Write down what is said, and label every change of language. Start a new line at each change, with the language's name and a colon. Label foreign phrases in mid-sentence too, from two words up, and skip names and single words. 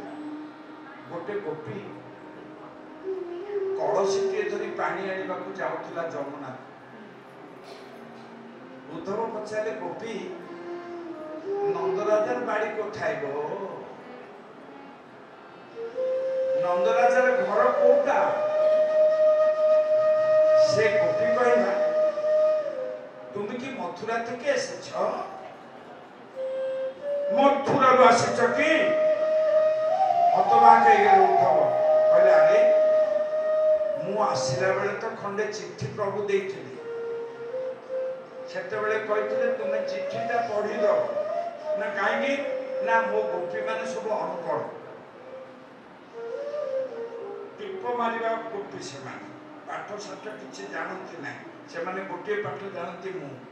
Odia: ଗୋଟେ ଗୋପୀ କଳସୀଟିଏ ଧରି ପାଣି ଆଣିବାକୁ ଯାଉଥିଲା ଯମୁନା। ଉଦ୍ଧବ ପଚାରିଲେ, ଗୋପୀ ନନ୍ଦରାଜାର ବାଡି କୋଠାଏ ଗୋ, ନନ୍ଦରାଜାର ଘର କୋଉଟା? ସେ ଗୋପୀ କହିଲା,
Bangla: তুমি কি মথুরা থেকে এসেছ?
Odia: মথুরাରୁ ଆସିଛ କି?
Bangla: হতবাক হয়ে গেল উদ্ধব।
Odia: କହିଲେ ଆରେ ମୁଁ ଆସିଲା ବେଳେ ତ ଖଣ୍ଡେ ଚିଠି ପ୍ରଭୁ ଦେଇଥିଲି, ସେତେବେଳେ କହିଥିଲେ ତୁମେ ଚିଠିଟା ପଢିଦବ। ନା କାହିଁକି? ନା ମୋ ଗୋପୀ ମାନେ ସବୁ ଅନପଢ, ଟିପ ମାରିବା ଗୋପୀ ସେମାନେ, ପାଠ ସାଠ କିଛି ଜାଣନ୍ତି ନାହିଁ, ସେମାନେ ଗୋଟିଏ ପାଠ ଜାଣନ୍ତି ମୁଁ।